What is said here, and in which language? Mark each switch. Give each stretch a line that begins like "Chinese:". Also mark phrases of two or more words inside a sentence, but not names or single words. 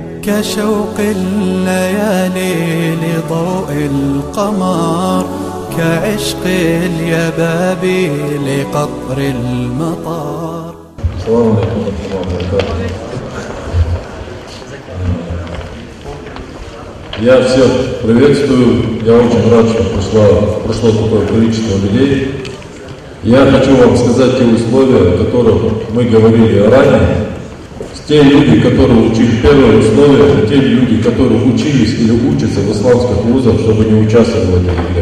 Arabic: كشوق الليالي لضوء القمر، كعشق اليبابي لقطر المطار. السلام عليكم ورحمة الله وبركاته.
Russian: Я всех приветствую. Я очень рад, что пришло такое количество людей. Я хочу вам сказать те условия, о которых мы говорили ранее. Те люди, которые учили первое условие, это те люди, которые учились или учатся в исламских вузах, чтобы не участвовать в этой игре.